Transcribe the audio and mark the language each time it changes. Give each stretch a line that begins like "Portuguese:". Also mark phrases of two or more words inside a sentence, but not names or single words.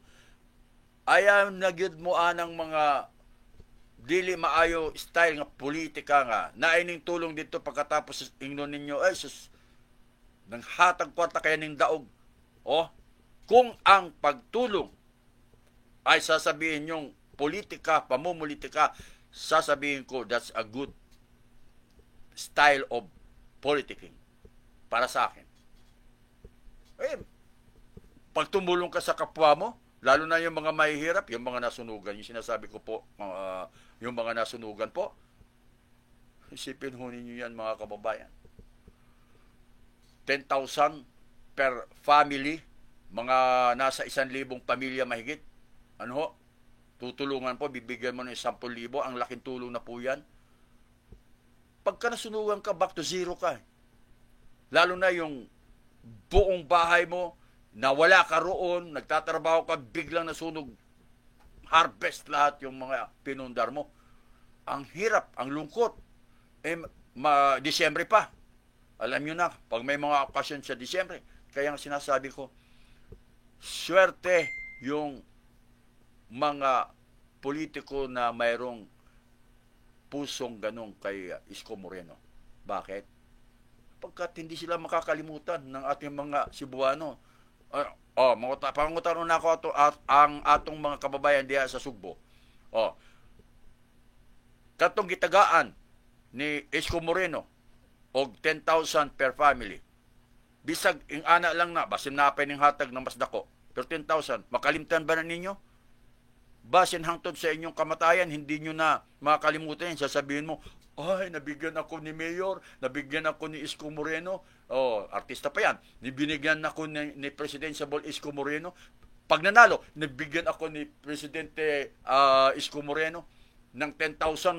Cebuano: Ayaw nagyud mo ng mga dili maayo style nga politika nga naining
Filipino: tulong dito pagkatapos
Cebuano: ingnon ninyo nang hatag kwarta kaya ning daog.
Filipino: Kung ang pagtulong ay sasabihin yung politika, pamumulitika, sasabihin ko
English: that's a good style of politicking
Filipino: para sa akin. Pag tumulong ka sa kapwa mo, lalo na yung mga mahihirap, yung mga nasunugan, yung sinasabi ko po, yung mga nasunugan po, isipin ho ninyo yan mga kababayan. 10,000 per family, mga nasa 1,000 pamilya mahigit. Tutulungan po, bibigyan mo ng 10,000, ang laking tulong na po yan. Pagka nasunugan ka,
English: back to zero ka.
Filipino: Lalo na yung buong bahay mo, nawala ka roon, nagtatrabaho ka, biglang nasunog, harvest lahat yung mga pinundar mo. Ang hirap, ang lungkot. Disyembre pa. Alam nyo na, pag may mga okasyon sa Disyembre, kaya ang sinasabi ko, swerte yung mga politiko na mayroong pusong ganong kay Isko Moreno. Bakit? Pagkat hindi sila makakalimutan ng ating mga Cebuano.
Cebuano: Pangutan na ako ang atong mga kababayan diya sa Sugbo. Katong gitagaan ni Isko Moreno, og 10,000
English: per family.
Cebuano: Bisag ing ana lang na, basin napay ning hatag ng mas dako. Pero 10,000, makalimtan ba na ninyo? Basin hangtod sa inyong kamatayan,
Filipino: hindi nyo na makalimutan yan. Sasabihin mo, ay, nabigyan ako ni Mayor, nabigyan ako ni Isko Moreno. Oh, artista pa yan. Binigyan ako ni Presidential Isko Moreno. Pag nanalo, nabigyan ako ni Presidente Isko Moreno ng 10,000.